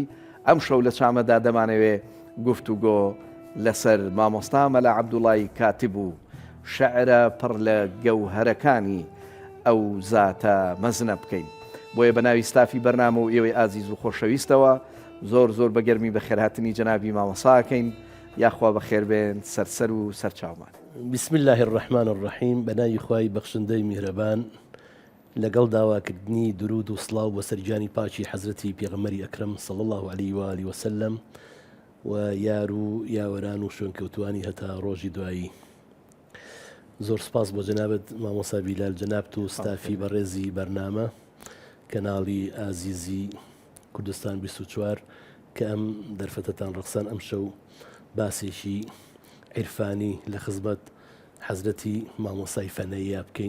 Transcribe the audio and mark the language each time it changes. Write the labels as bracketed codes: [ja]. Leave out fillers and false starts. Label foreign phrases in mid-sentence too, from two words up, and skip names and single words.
[ckb] ئەم شەو لە چامەدا دەمانەوێ گفتوگۆ لەسەر مامۆستا مەلا عەبدوڵای کاتب و شەعرە پڕ لە گەوهەرەکانی ئەو زاتە مەزنە بکەین. بۆیە بە ناوی ستافی بەرنامە و ئێوەی ئازیز و خۆشەویستەوە زۆر زۆر بەگەرمی بە خێرهاتنی جەنابی مامۆساکەین. یاخوا بەخێر بێن سەرسەر و سەرچاومان. [ar] بسم الله الرحمن الرحیم. [ckb] بەناوی خوای بەخشندەی میهرەبان، لەگەڵ داواکردنی درود و سڵاو بە سەرجانی پاچی حەزرەتی پێغەمبەری ئەکرەم [ar] صلی الله عليه و آله وسلم [ckb] و یار و یاوەران و شوێنکەوتوانی هەتا ڕۆژی دوایی. زۆر سپاس بۆ جەنابەت مامۆسا بیلال جەنابت و ستافی بەڕێزی بەرنامە کەناڵی ئازیزی کوردستان 24 کە ئەم دەرفەتەتان ڕەخسان ئەم شەو باسێکی عیرفانی لە خزمەت حەزرەتی مامۆسای فەنەیە بکەین.